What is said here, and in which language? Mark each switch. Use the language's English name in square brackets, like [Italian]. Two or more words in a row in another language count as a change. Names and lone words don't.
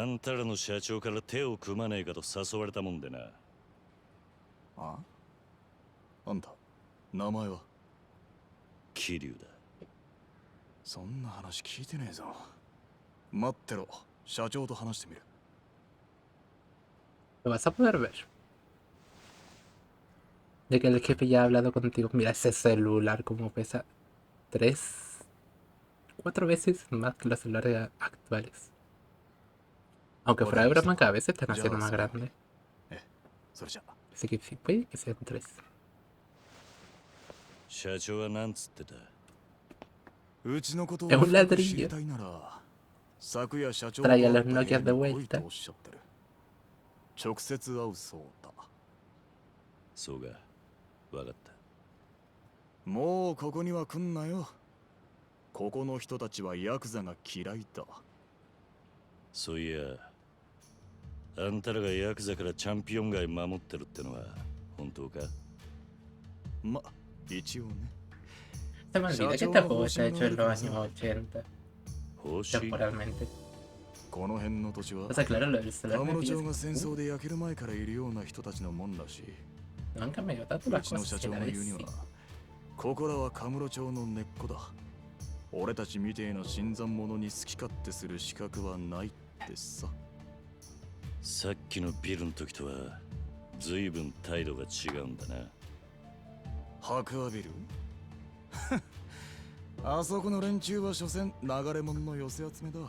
[Japanese] あんたらの社長から手を組まねえかと誘われたもんでな。あんた、名前は？桐生だ。そんな話聞いてねえぞ。待ってろ、社長と話してみる。 [Spanish] Lo vas a poder ver. De que el jefe ya ha hablado contigo. Mira ese celular como pesa 4 veces más que los celulares actuales. Aunque fuera de broma, cada vez se están haciendo más grandes. Así que sí, puede que sean 3. [Japanese] 社長はなんつってた？うちのことを [Spanish] Es un [Japanese] 知り [Spanish] ladrillo. [Japanese] たいなら、昨夜社長 [Spanish] Trae a [Japanese] が [Spanish] los Nokia de [Japanese] 来いと [Spanish] vuelta. [Japanese] おっしゃってる。直接会うそうだ。そうか、わかった。もうここには来んなよ。ここの人たちはヤクザが嫌いだ。そういや、あんたらがヤクザからチャンピオン街守ってるってのは本当か？ま、一応ね。 [Spanish] Se me olvida que este juego está hecho en los años 80. [Japanese] 報酬？ [Spanish] Temporalmente. [Japanese] この辺の土地は [Spanish] O sea, claro, lo del [Japanese] 田 [Spanish] celular me [Japanese] 室町 [Spanish] pillas. [Japanese] が戦争で焼ける前からいるような人たちのもんだし、 [Spanish] No han cambiado tanto [Japanese] う [Spanish] las [Japanese] ちの [Spanish] cosas [Japanese] 社 [Spanish] que [Japanese] 長 [Spanish] la [Japanese] の [Spanish] vez [Japanese] 言うに [Spanish] sí. [Japanese] は、ここらはカムロ町の根っこだ。俺たちみてえな新参者に好き勝手する資格はないってさ。さっきのビルの時とは随分態度が違うんだな。白亜ビルあそこの連中は所詮流れ者の寄せ集めだ。